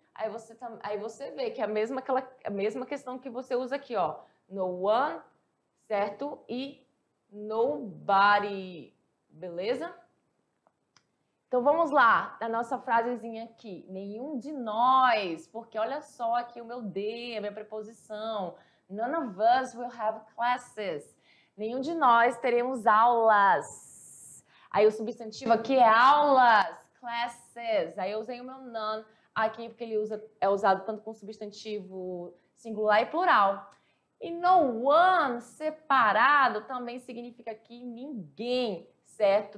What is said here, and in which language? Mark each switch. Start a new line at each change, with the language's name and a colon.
Portuguese: Aí você vê que é a mesma questão que você usa aqui, ó, no one, certo? E nobody, beleza? Então, vamos lá, a nossa frasezinha aqui. Nenhum de nós, porque olha só aqui o meu D, a minha preposição.
English: None of us will have classes.
Portuguese: Nenhum de nós teremos aulas. Aí o substantivo aqui é aulas, classes. Aí eu usei o meu none aqui porque ele é usado tanto com substantivo singular e plural. E no one, separado, também significa aqui ninguém, certo?